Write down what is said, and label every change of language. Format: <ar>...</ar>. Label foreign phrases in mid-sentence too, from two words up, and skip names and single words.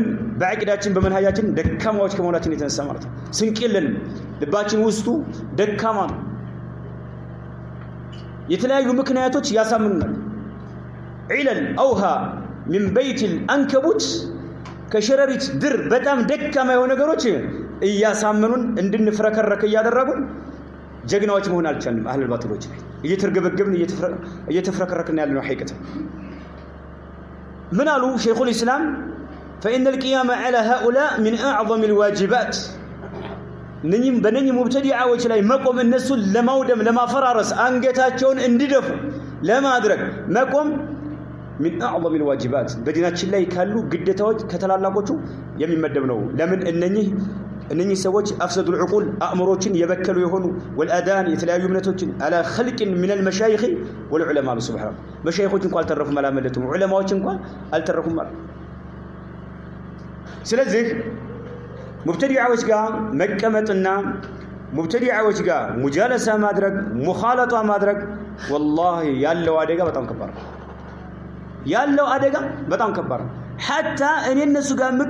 <am>በዐቂዳችን በመንሃጃችን ደካማዎች ከመሆናችን የተነሳ ማለት ነው። ስንቅ የለንም፣ ልባችን ውስጡ ደካማ ነው። የተለያዩ ምክንያቶች ያሳምኑናል።</am> <ar>إلى الأوهى من بيت العنكبوت</ar> <am>ከሸረሪት ድር በጣም ደካማ የሆኑ ነገሮች እያሳመኑን እንድንፍረከረክ እያደረጉን ጀግናዎች መሆን አልቻልንም። አህለል ባጥሎች ላይ እየተርገበገብን እየተፍረከረክን ያለነው ሐቂቀት። ምን አሉ</am> <ar>شيخ الإسلام? فإن القيام على هؤلاء من أعظم الواجبات</ar> <am>በነኚህ ሙብተዲዓዎች ላይ መቆም እነሱን ለማውደም ለማፈራረስ አንገታቸውን እንዲደፉ ለማድረግ መቆም</am> <ar>من أعظم الواجبات</ar> <am>በዲናችን ላይ ካሉ ግዴታዎች ከተላላቆቹ የሚመደብ ነው። ለምን? እነኚህ ሰዎች</am> <ar>أفسدوا العقول</ar> <am>አእምሮችን የበከሉ የሆኑ ወልአዳን የተለያዩ እምነቶችን</am> <ar>على خلق من المشايخ والعلماء سبحان</ar> <am>መሻይኾች እንኳን አልተረፉም፣ አላመለጡም፣ ዑለማዎች እንኳን አልተረፉም ማለት። ስለዚህ ሙብተዲዓዎች ጋር መቀመጥና ሙብተዲዓዎች ጋር ሙጃለሳ ማድረግ ሙኻለጣ ማድረግ ወላሂ ያለው አደጋ በጣም ከባድ ነው። ያለው አደጋ በጣም ከባድ ነው። ሐታ እኔ እነሱ ጋር</am>